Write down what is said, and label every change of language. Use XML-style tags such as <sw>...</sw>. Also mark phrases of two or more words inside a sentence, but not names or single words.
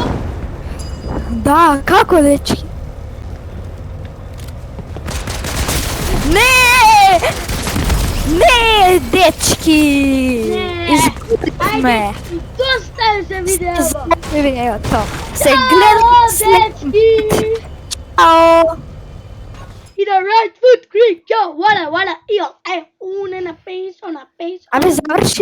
<mk>Да, како дечки? Не! Не, дечки! Не. Изгубихме. Ајде, доста е за видео. Изгубихме видеото. Се Чао, гледаме след... дечки! Чао! И the right foot creek, yo, wala, wala, yo, una na penso, Абе, заврши</mk>